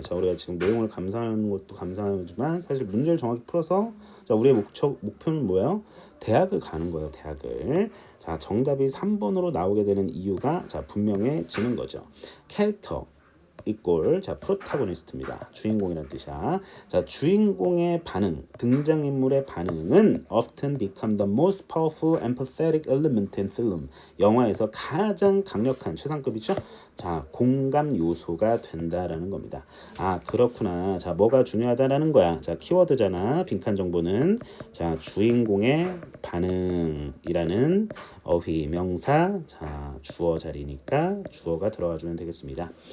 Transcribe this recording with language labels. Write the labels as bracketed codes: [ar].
[ko] 자, 우리가 지금 내용을 감상하는 것도 감상하지만 사실 문제를 정확히 풀어서 자, 우리의 목표는 뭐예요? 대학을 가는 거예요. 대학을. 자, 정답이 3번으로 나오게 되는 이유가 자, 분명해지는 거죠. 캐릭터 이꼴 자 프로타고니스트입니다. 주인공이란 뜻이야. 자 주인공의 반응, 등장인물의 반응은 [en] often become the most powerful empathetic element in film. [ko] 영화에서 가장 강력한 최상급이죠. 자 공감 요소가 된다라는 겁니다. 아 그렇구나. 자 뭐가 중요하다라는 거야. 자 키워드잖아. 빈칸 정보는 자 주인공의 반응이라는 어휘 명사 자 주어 자리니까 주어가 들어가 주면 되겠습니다.